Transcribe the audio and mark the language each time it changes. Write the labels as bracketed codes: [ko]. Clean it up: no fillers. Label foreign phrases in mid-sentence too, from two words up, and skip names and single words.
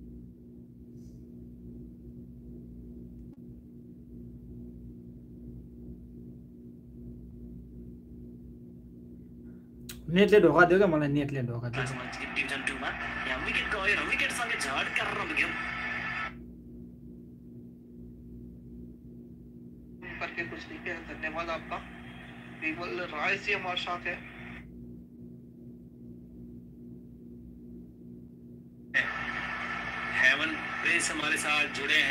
[ne] नेटले ढोका दियो क्या मलाई, नेटले ढोका दियो। डिभिजन 2 मा यहाँ विकेट गयो र विकेट सँगै झड्का पुग्यो [hi] करके कुछ लिखे हैं, धन्यवाद आपका। विमल राय से हमारे साथ है। हेवन प्रिंस हमारे साथ जुड़े हैं।